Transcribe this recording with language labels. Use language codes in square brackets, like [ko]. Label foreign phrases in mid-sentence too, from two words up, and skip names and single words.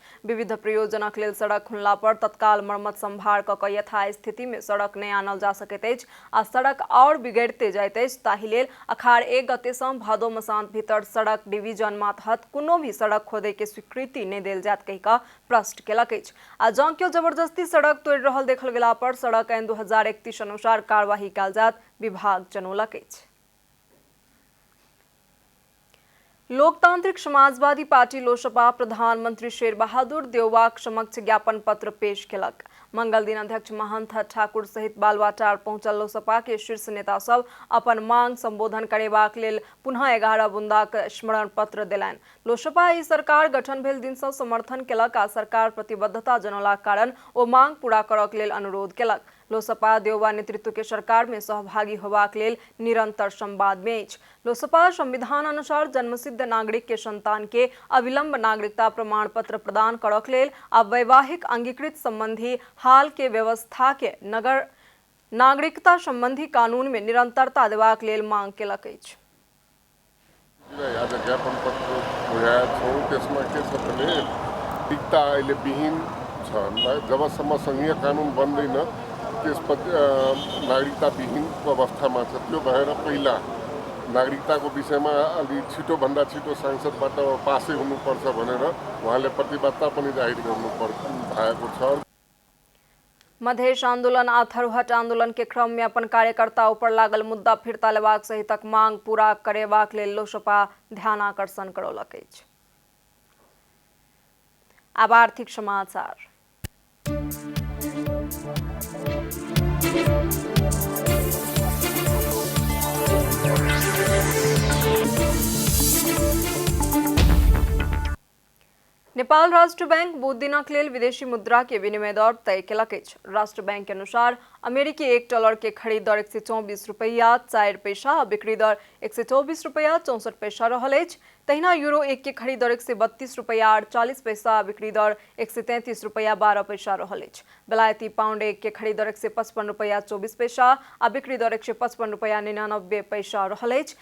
[mai] विविध प्रयोजनक लेल सड़क खुनला पर तत्काल मरम्मत सम्भार कऽ कऽ यथास्थिति में सड़क नहि आनल जा सकैत अछि आ सड़क और बिगड़ते जाइत अछि, ताहि लेल अखाड़ 1 गते सँ भादो मसान भीतर सड़क डिवीजन मातहत कोनो भी सड़क खोदे के स्वीकृति नहि देल जायत कहि कऽ प्रश्न केलक अछि। आ जँ केओ जबरदस्ती सड़क तोड़ि रहल देखल गेला पर सड़क ऐन 2031 अनुसार कार्यवाही कयल जायत, विभाग जनौलक अछि। लोकतांत्रिक समाजवादी पार्टी लोसपा प्रधानमंत्री शेर बहादुर देउवाक समक्ष ज्ञापन पत्र पेश केलक। मंगल दिन अध्यक्ष महंत ठाकुर सहित बालुआटार पहुंचल लोसपा के शीर्ष नेता सब अपन मांग संबोधन करेबाक लेल पुनः 11 बुंदाक स्मरण पत्र देलनि। लोसपा ई सरकार गठन भेल दिन सँ समर्थन केलक आ सरकार प्रतिबद्धता जनौलाक कारण ओ मांग पूरा करक लेल अनुरोध केलक। लोसपा देउवा नेतृत्व के सरकार में सहभागी होबाक लेल निरंतर संवाद में अछि। लोसपा संविधान अनुसार जन्मसिद्ध नागरिक के संतान के अविलंब नागरिकता प्रमाण पत्र प्रदान करक लेल आ वैवाहिक अंगीकृत संबंधी हाल के व्यवस्था के नगर नागरिकता संबंधी कानून में निरंतरता देबाक लेल मांग केलक अछि। [ne] आज ज्ञापन पत्र बुझाएको छौँ, त्यसमा के छ भने नागरिकता अहिले विहीन छ। जबसम्म संघीय कानुन बन्दैन त्यसपछि नागरिकता विहीनको अवस्थामा छ। त्यो भएर पहिला नागरिकताको विषयमा अलि छिटोभन्दा छिटो सांसदबाट पासै हुनुपर्छ भनेर उहाँले प्रतिबद्धता पनि जाहेर गर्नु भएको छ। [mai] मधेश आंदोलन आ थरूहट आंदोलन के क्रम में अपन कार्यकर्ता ऊपर लागल मुद्दा फिरता लेबाक सहितक मांग पूरा करेबाक लेल लोसपा ध्यानाकर्षण करौलक अछि। आब आर्थिक समाचार। नेपाल राष्ट्र बैंक बुध दिनक लेल विदेशी मुद्रा के विनिमय दर तय केलक अछि। राष्ट्र बैंक के अनुसार अमेरिकी $1 के खरीद दर 124 रुपैया 4 पैसा आ बिक्री दर 124 रुपैया 64 पैसा रहल अछि। तहिना यूरो 1 के खरीद दर 132 रुपया 48 पैसा, बिक्री दर 133 रुपया 12 पैसा रहल अछि। बेलायती पाउंड 1 के खरीद दर 155 रुपया 24 पैसा आ बिक्री दर 155 रुपया 99 पैसा रहल अछि।